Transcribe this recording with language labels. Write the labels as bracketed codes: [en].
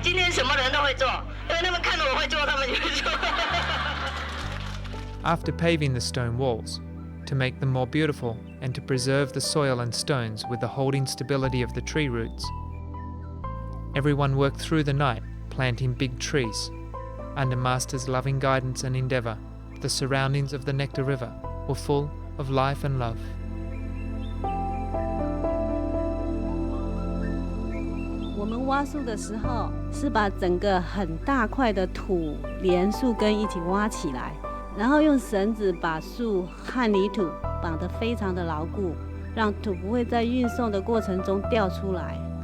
[zh] 今天什么人都会做，因为他们看到我会做，他们就会做。 [en] After paving the stone walls, to make them more beautiful and to preserve the soil and stones with the holding stability of the tree roots, everyone worked through the night planting big trees. Under Master's loving guidance and endeavour, the surroundings of the Nectar River were full of life and love. [zh] 我们挖树的时候，是把整个很大块的土连树根一起挖起来，然后用绳子把树和泥土绑得非常的牢固，让土不会在运送的过程中掉出来。